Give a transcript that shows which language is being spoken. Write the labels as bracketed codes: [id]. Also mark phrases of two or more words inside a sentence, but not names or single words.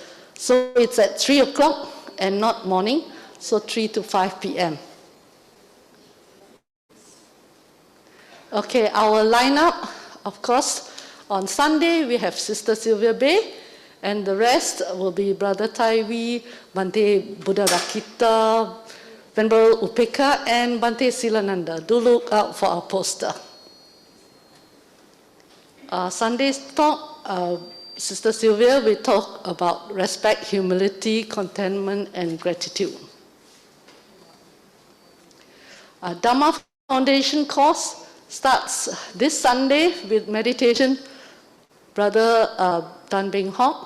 [en] So it's at 3 o'clock and not morning, so 3 to 5 p.m. Okay, our lineup, of course, on Sunday we have Sister Sylvia Bay, and the rest will be Brother Taiwi, Bante Buddha Rakita, Venerable Upeka, and Bante Silananda. Do look out for our poster. Sunday's talk, Sister Sylvia will talk about respect, humility, contentment, and gratitude. Dhamma Foundation course starts this Sunday with meditation, Brother Tan Beng Hock.